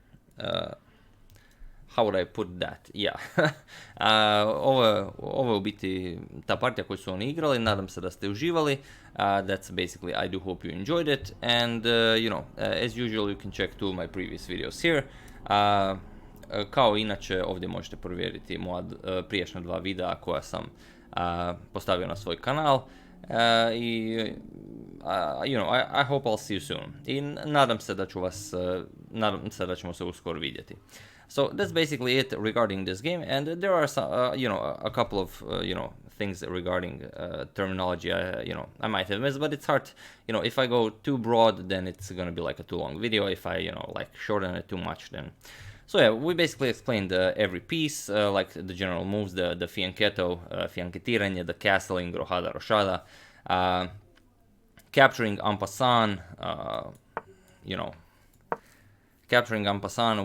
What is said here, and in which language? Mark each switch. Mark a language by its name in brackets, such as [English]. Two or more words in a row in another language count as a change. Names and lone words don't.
[English] How would I put that? Yeah. [Croatian] Ovo je u biti ta partija koju su oni igrali, nadam se da ste uživali. [English] That's basically, I do hope you enjoyed it, and as usual you can check two of my previous videos here. [Croatian] Kao inače ovdje možete provjeriti moja prijašnja dva videa koja sam postavio na svoj kanal. [English] I hope I'll see you soon. [Croatian] I nadam se da ćemo se uskoro vidjeti. [English] So that's basically it regarding this game, and there are some, a couple of, things regarding terminology, you know, I might have missed, but it's hard, you know, if I go too broad, then it's gonna be like a too long video. If I, you know, like shorten it too much, then. So yeah, we basically explained every piece, like the general moves, the fianchetto, fianchettiranje, the castling, [Croatian] rochada, rochada, [English] capturing [French] en passant, [English] you know, capturing [French] en passant.